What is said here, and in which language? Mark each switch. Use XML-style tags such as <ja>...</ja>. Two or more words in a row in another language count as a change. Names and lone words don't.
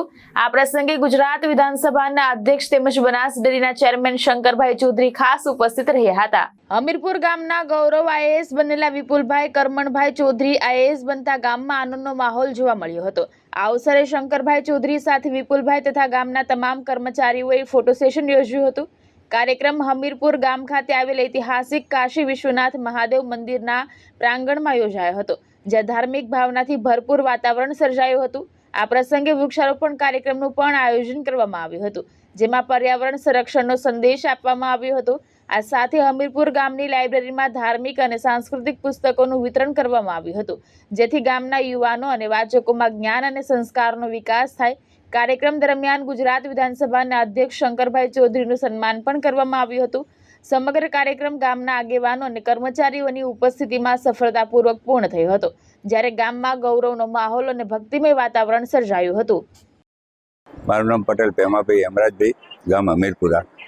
<gu>આ પ્રસંગે ગુજરાત વિધાનસભાના અધ્યક્ષ તેમજ બનાસ ડેરીના ચેરમેન શંકરભાઈ ચૌધરી ખાસ ઉપસ્થિત રહ્યા હતા। હમીરપુર ગામના ગૌરવ આઈએએસ બનેલા વિપુલભાઈ કરમણભાઈ ચૌધરી આઈએએસ બનતા ગામમાં આનંદનો માહોલ જોવા મળ્યો હતો। આ અવસરે શંકરભાઈ ચૌધરી સાથે વિપુલભાઈ તથા ગામના તમામ કર્મચારીઓએ ફોટો સેશન યોજ્યું હતું। કાર્યક્રમ હમીરપુર ગામ ખાતે આવેલ ઐતિહાસિક કાશી વિશ્વનાથ મહાદેવ મંદિરના પ્રાંગણમાં યોજાયો હતો, જ્યાં ધાર્મિક ભાવનાથી ભરપૂર વાતાવરણ સર્જાયું હતું। આ પ્રસંગે વૃક્ષારોપણ કાર્યક્રમનું પણ આયોજન કરવામાં આવ્યું હતું, જેમાં પર્યાવરણ સંરક્ષણનો સંદેશ આપવામાં આવ્યો હતો। આ સાથે હમીરપુર ગામની લાઇબ્રેરીમાં ધાર્મિક અને સાંસ્કૃતિક પુસ્તકોનું વિતરણ કરવામાં આવ્યું હતું, જેથી ગામના યુવાનો અને વાચકોમાં જ્ઞાન અને સંસ્કારનો વિકાસ થાય। કાર્યક્રમ દરમિયાન ગુજરાત વિધાનસભાના અધ્યક્ષ શંકરભાઈ ચૌધરીનું સન્માન પણ કરવામાં આવ્યું હતું। સમગ્ર કાર્યક્રમ ગામના આગેવાનો અને કર્મચારીઓની ઉપસ્થિતિમાં સફળતાપૂર્વક પૂર્ણ થયો હતો, જ્યારે ગામમાં ગૌરવનો માહોલ અને ભક્તિમય વાતાવરણ સર્જાયું હતું। મારું નામ પટેલ પેમાભાઈ હેમરાજભાઈ, ગામ હમીરપુરા।</gu>